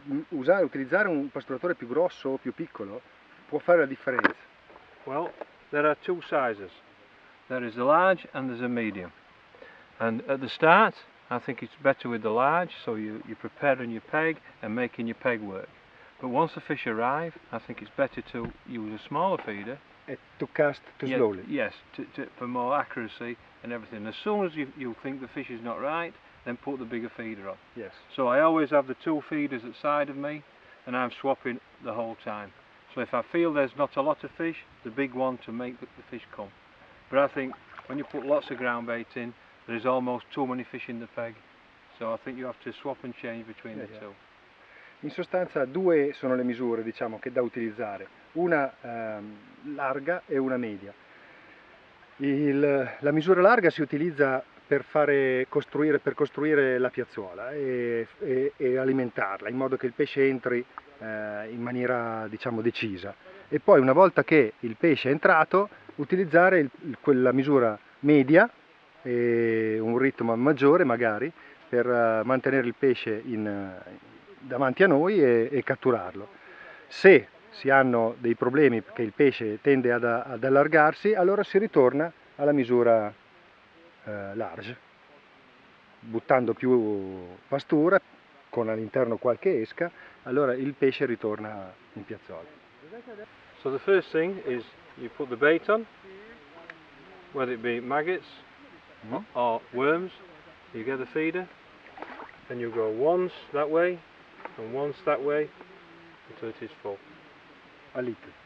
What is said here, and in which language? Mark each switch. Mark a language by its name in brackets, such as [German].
[Italian] Utilizzare un pasturatore più grosso o più piccolo può fare la differenza. [English] Well, there are two sizes. There is the large and there's a medium. And at the start, I think it's better with the large, so you're preparing your peg and making your peg work. But once the fish arrive, I think it's better to use a smaller feeder. To cast too slowly. Yes, for more accuracy and everything. As soon as you think the fish is not right, then put the bigger feeder on. Yes. So I always have the two feeders at the side of me, and I'm swapping the whole time. So if I feel there's not a lot of fish, the big one to make the fish come. But I think when you put lots of ground bait in, there's almost too many fish in the peg. So I think you have to swap and change between the two. [Italian] In sostanza due sono le misure, diciamo, che da utilizzare, una larga e una media. La misura larga si utilizza per costruire la piazzuola e alimentarla, in modo che il pesce entri in maniera, diciamo, decisa, e poi una volta che il pesce è entrato utilizzare quella misura media e un ritmo maggiore magari per mantenere il pesce davanti a noi e catturarlo. Se si hanno dei problemi perché il pesce tende ad allargarsi, allora si ritorna alla misura large, buttando più pastura con all'interno qualche esca, allora il pesce ritorna in piazzola. [English] So the first thing is you put the bait on, whether it be maggots or worms. You get the feeder, then you go once that way and once that way until it is full. A little.